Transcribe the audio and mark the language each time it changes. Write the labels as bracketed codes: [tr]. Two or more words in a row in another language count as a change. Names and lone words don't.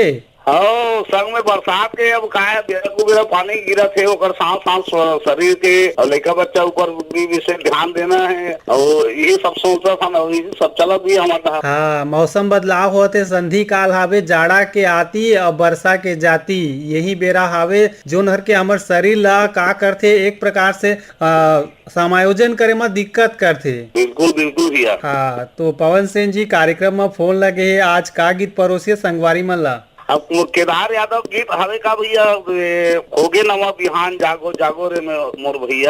[hne] हाँ संग में बरसात के अब का है बेरा पानी गिरा थे ओकर सांस सांस शरीर के और लड़का बच्चा ऊपर भी विशेष ध्यान देना है और ये सब सोचा था ना ये सब चला भी हमारा। हाँ, मौसम बदलाव होते संधि काल हावे, जाड़ा के आती और वर्षा के जाती। यही बेरा हावे जोन हर के हमार शरीर ला का करथे एक प्रकार से समायोजन करे में दिक्कत करथे। बिल्कुल बिल्कुल भैया। हाँ, तो पवन सेन जी कार्यक्रम में फोन लगे है। आज का गीत परोसिए संगवारी मन ला? अब केदार यादव गीत हवे का भैया होगे नवा बिहान जागो जागो रे मोर भैया।